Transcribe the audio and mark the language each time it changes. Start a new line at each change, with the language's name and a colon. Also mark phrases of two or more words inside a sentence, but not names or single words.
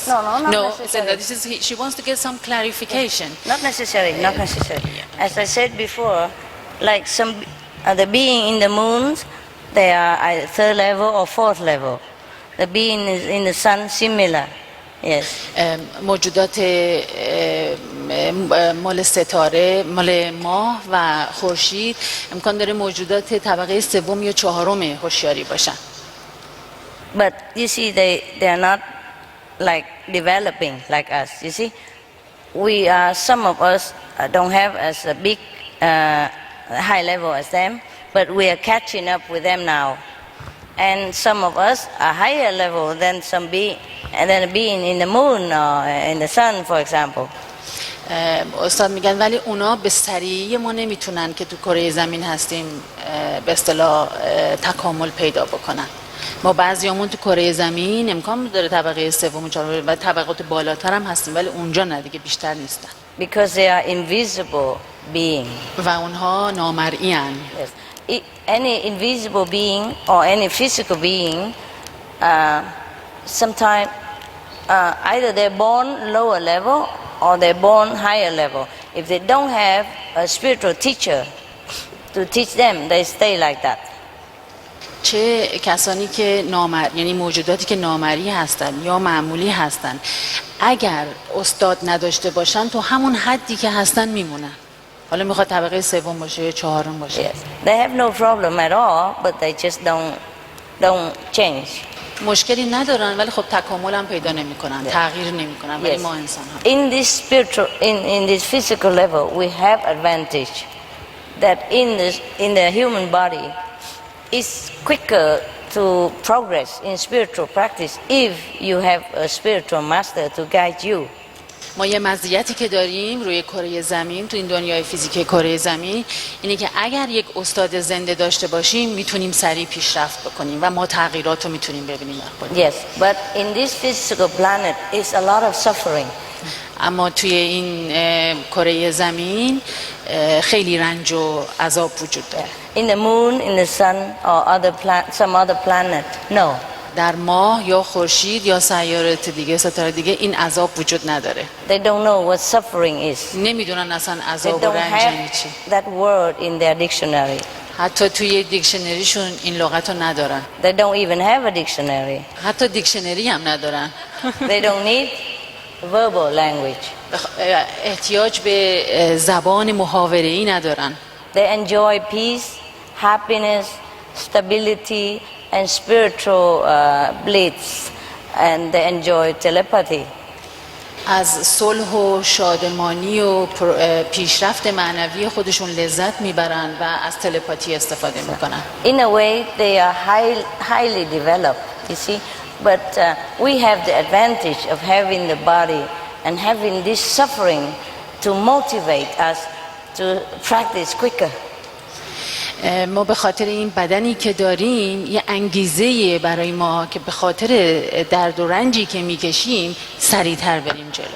English: No, not necessarily. She wants to get some clarification. Not necessary, not necessary. As I said before, like some the being in the moons, they are at third level or fourth level. The being is in the sun similar. Yes.
Persian: موجودات مال ستاره، مال ماه و خورشید امکان داره موجودات طبقه سوم یا چهارم هوشیاری باشن.
English: But you see, they are not like developing like us. You see, some of us don't have as a big high level as them, but we are catching up with them now. And some of us are higher level than being in the moon or in the sun, for example.
Persian: استاد میگن ولی اونا به سریعی ما نمیتونن که تو کره زمین هستیم به اصطلاح تکامل پیدا بکنن. ما بعضیامون تو کره زمین امکان داره طبقه سوم و چهارم و طبقات بالاتر هم هستیم ولی اونجا نه دیگه، بیشتر نیستن.
English: Because they are invisible being.
Persian: و اونها نامرئی ان.
English: Yes. Any invisible being or any physical being, sometimes either they're born lower level or they're born higher level. If they don't have a spiritual teacher to teach them, they stay like that.
Persian: چه کسانی که یعنی موجوداتی که نامری هستن یا معمولی هستن اگر استاد نداشته باشن تو همون حدی که هستن میمونن. حالا میخواد طبقه سوم باشه یا چهارم باشه.
English: Yes. They have no problem at all, but they just don't change.
Persian: مشکلی ندارن ولی خب تکامل هم پیدا نمیکنن، تغییر نمیکنن. ولی ما انسان ها
English: in this spiritual in this physical level we have advantage that in the human body is quicker to progress in spiritual practice if you have a spiritual master to guide you.
Persian: ما یه مزیتی که داریم روی کره زمین، تو این دنیای فیزیکی کره زمین، اینه که اگر یک استاد زنده داشته باشیم میتونیم سریع پیشرفت بکنیم و ما تغییرات رو میتونیم ببینیم.
English: Yes, but in this physical planet is a lot of suffering.
Persian: اما توی این کره زمین خیلی رنج و عذاب وجود داره.
English: In the moon, in the sun or some other planet, no.
Persian: در ماه یا خورشید یا سیارات دیگه، ستاره دیگه این عذاب وجود نداره.
English: They don't know what suffering is.
Persian: نمیدونن اصلا عذاب و رنج یعنی چی.
English: That word in their dictionary.
Persian: حتی توی دیکشنریشون این لغت رو ندارن.
English: They don't even have a dictionary.
Persian: حتی دیکشنری هم ندارن.
English: They don't need verbal language.
Persian: احتیاج به زبان محاوره‌ای ندارن.
English: They enjoy peace, happiness, stability and spiritual bliss, and they enjoy telepathy.
Persian: از صلح و شادمانی و پیشرفت معنوی خودشون لذت میبرن و از تلپاتی استفاده میکنن.
English: In a way they are highly developed, you see, but we have the advantage of having the body and having this suffering to motivate us to practice quicker.
Persian: ما به خاطر این بدنی که داریم یه انگیزه برای ما که به خاطر درد و رنجی که میکشیم سریعتر بریم جلو.